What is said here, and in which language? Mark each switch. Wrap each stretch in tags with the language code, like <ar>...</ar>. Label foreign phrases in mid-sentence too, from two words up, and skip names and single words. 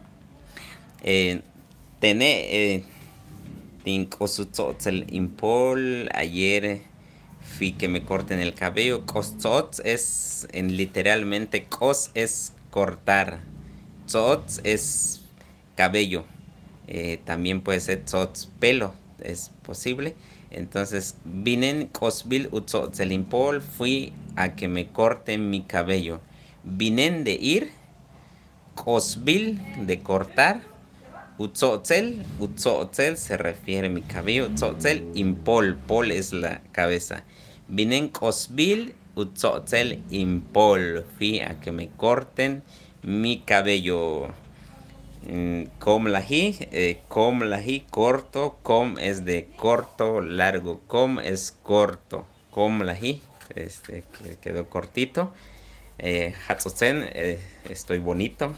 <es>Tené,</es> <tzo>el impol,</tzo> <es>ayer fui que me corten el cabello. Kostots es, literalmente, kos es cortar. Tzots es cabello. También puede ser tzots pelo, es posible. Entonces,</es> <tzo>vinen kosbil utzots el impol,</tzo> <es>fui a que me corten mi cabello. Vinen de ir, kosbil de cortar. Utzotzel se refiere a mi cabello.</es> <tzo>Utzotzel impol,</tzo> <es>pol es la cabeza.</es> <tzo>Vinen kosbil, utzotzel impol.</tzo> <es>Fui a que me corten mi cabello.</es> <tzo>Com lahi, corto.</tzo> <es>Com es de corto, largo. Com es corto.</es> <tzo>Com lahi,</tzo> <es>que quedó cortito. Hatzotzen, estoy bonito.</es>